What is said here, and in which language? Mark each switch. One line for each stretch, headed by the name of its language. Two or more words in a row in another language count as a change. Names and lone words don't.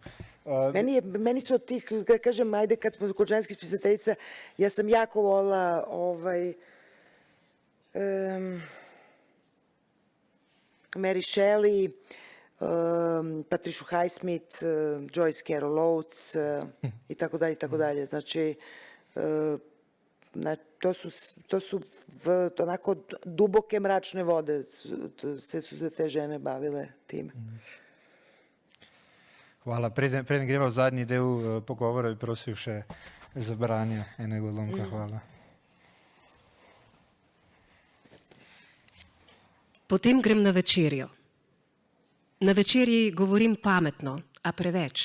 Serbian: Meni su od tih, da kažem, ajde kad smo kod ženskih spisateljica, ja sam jako volila Mary Shelley, Patricia Highsmith, Joyce Carol Oates i tako dalje. Znači, to su onako duboke mračne vode, sve su se te žene bavile time.
Slovenian: Hvala. Preden greva v zadnji del pogovora, bi prosil še za branje enega odlomka. Hvala. Potem grem na večerjo. Na večerji govorim pametno, a preveč.